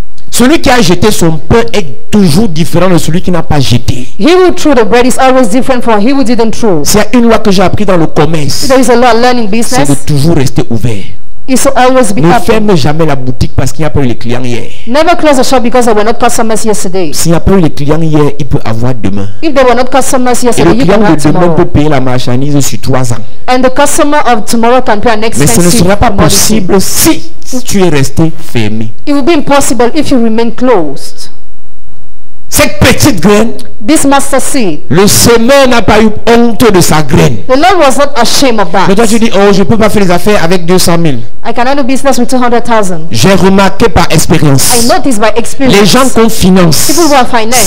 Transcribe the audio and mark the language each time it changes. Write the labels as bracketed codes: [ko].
[fr] Celui qui a jeté son pain est toujours différent de celui qui n'a pas jeté. [en] He who threw the bread is always different from he who didn't throw. [fr] C'est une loi que j'ai appris dans le commerce. [en] There is a lot of learning [fr] C'est de [en] business. [fr] toujours rester ouvert. [en] Is to always be [fr] Ne [en] open. [fr] ferme jamais la boutique parce qu'il n'y a pas eu les clients hier. [en] Never close the shop because there were not customers yesterday. [fr] S'il n'y a pas eu les clients hier, il peut avoir demain. [en] If there were not customers [fr] Et le [en] yesterday, you [fr] client de [en] have [fr] demain peut [en] tomorrow. [fr] payer la marchandise sur 3 ans. [en] And the customer of tomorrow can pay an [fr] Mais ce ne [en] expensive [fr] sera pas [en] commodity. [fr] possible si tu es resté fermé. [en] It will be impossible if you remain closed. [fr] Cette petite graine, [en] This mustard seed, [fr] le semeur n'a pas eu honte de sa graine. [en] the Lord was not ashamed of [fr] Mais toi [en] that. [fr] tu dis, oh, je ne peux pas faire les affaires avec 200 000. [en] I cannot do business with 200,000. [fr] J'ai remarqué par [en] I [fr] expérience. [en] noticed by [fr] Les [en] experience. [fr] gens qu'on finance [en] People who are financed